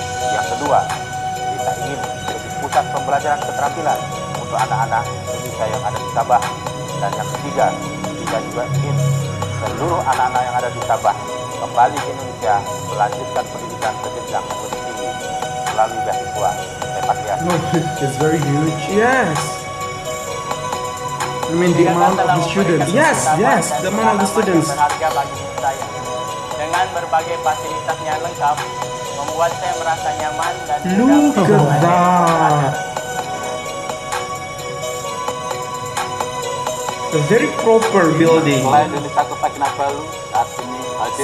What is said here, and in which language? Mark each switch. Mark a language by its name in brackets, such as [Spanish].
[Indonesian] Yang kedua, kita ingin menjadi pusat pembelajaran keterampilan untuk anak-anak Indonesia yang ada di Sabah. Dan yang ketiga, kita juga ingin seluruh anak-anak yang ada di Sabah kembali ke Indonesia melanjutkan pendidikan ke jenjang yang lebih tinggi melalui beasiswa repatriasi. [English] No, it's very huge. Yes. I mean the amount of the students. Yes, the amount of the students. [Indonesian] Berharga bagi saya. Dengan berbagai fasilitasnya lengkap, membuat saya merasa nyaman dan [English] Look at that. A very proper building. [Indonesian] Sekolah Indonesia Kota Kinabalu saat ini hadir